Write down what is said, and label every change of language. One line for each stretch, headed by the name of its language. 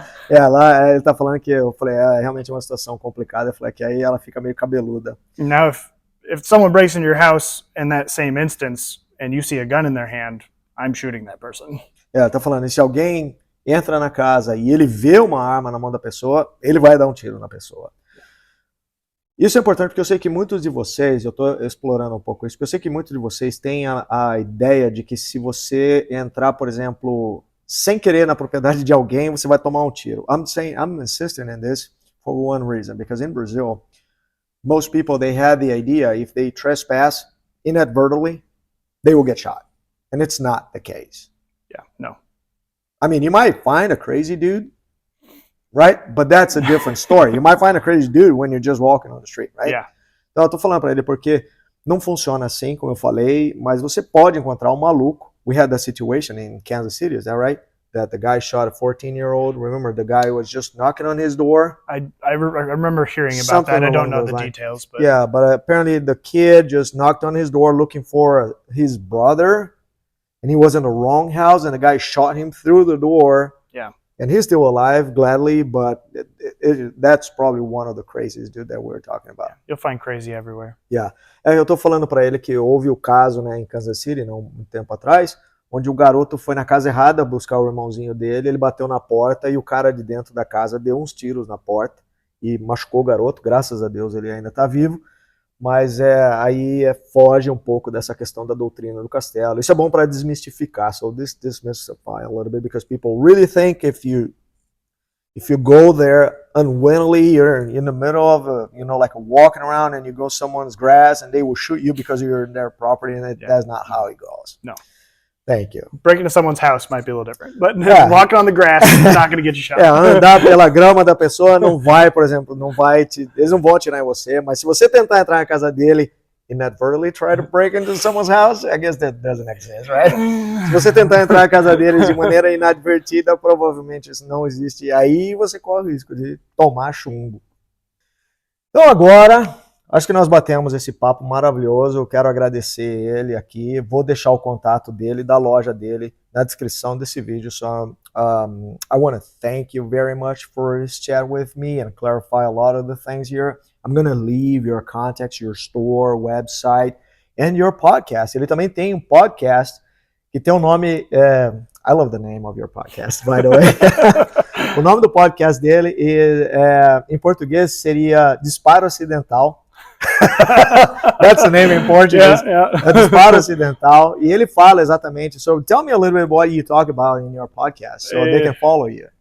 Portuguese: Lá ele tá falando que eu falei, é realmente uma situação complicada. Eu falei que aí ela fica meio cabeluda.
English: Now, if someone breaks into your house in that same instance and you see a gun in their hand, I'm shooting that person.
Portuguese: Ela tá falando, e se alguém entra na casa e ele vê uma arma na mão da pessoa, ele vai dar um tiro na pessoa. Isso é importante porque eu sei que muitos de vocês, eu estou explorando um pouco isso, porque eu sei que muitos de vocês têm a ideia de que se você entrar, por exemplo, sem querer na propriedade de alguém, você vai tomar um tiro.
English: I'm insisting in this for one reason, because in Brazil, most people, they had the idea if they trespass inadvertently, they will get shot. And it's not the case. Yeah, no. I mean, you might find a crazy dude, right? But that's a different story. You might find a crazy dude when you're just walking on the street, right? Yeah.
Portuguese: Então eu tô falando pra ele porque não funciona assim, como eu falei, mas você pode encontrar um maluco.
English: We had that situation in Kansas City, is that right? That the guy shot a 14-year-old. Remember, the guy was just knocking on his door. I remember hearing about that. I don't know the details, but yeah, but apparently the kid just knocked on his door looking for his brother, and he was in the wrong house, and the guy shot him through the door. Yeah. And he's still alive, gladly, but that's probably one of the craziest dude that we're talking about. You'll find crazy everywhere. Yeah.
Portuguese: Eu tô falando para ele que houve o caso, né, em Kansas City, não, um tempo atrás, onde o garoto foi na casa errada buscar o irmãozinho dele, ele bateu na porta e o cara de dentro da casa deu uns tiros na porta e machucou o garoto, graças a Deus ele ainda tá vivo, mas aí foge um pouco dessa questão da doutrina do castelo. Isso é bom para desmistificar,
English: so this demystify a little bit, because people really think if you go there unwillingly, you're in the middle of like walking around and you go someone's grass and they will shoot you because you're in their property, and that's not how it goes. No. Thank you. Breaking into someone's house might be a little different, but walking on the grass is not going to get you shot.
Portuguese: Andar pela grama da pessoa não vai, por exemplo, eles não vão atirar em você, mas se você tentar entrar na casa dele
English: inadvertently try to break into someone's house, I guess that doesn't exist, right?
Portuguese: Se você tentar entrar na casa deles de maneira inadvertida, provavelmente isso não existe, e aí você corre o risco de tomar chumbo. Então agora, acho que nós batemos esse papo maravilhoso. Eu quero agradecer ele aqui. Vou deixar o contato dele, da loja dele, na descrição desse vídeo.
English: So, I want to thank you very much for this chat with me and clarify a lot of the things here. I'm going to leave your contacts, your store, website, and your podcast.
Portuguese: Ele também tem um podcast que tem um nome...
English: I love the name of your podcast, by the way.
Portuguese: O nome do podcast dele, em português, seria Disparo Acidental.
English: That's the name in Portuguese. Yeah. Disparo Acidental.
Portuguese: E ele fala exatamente.
English: So tell me a little bit what you talk about in your podcast, so they can follow you.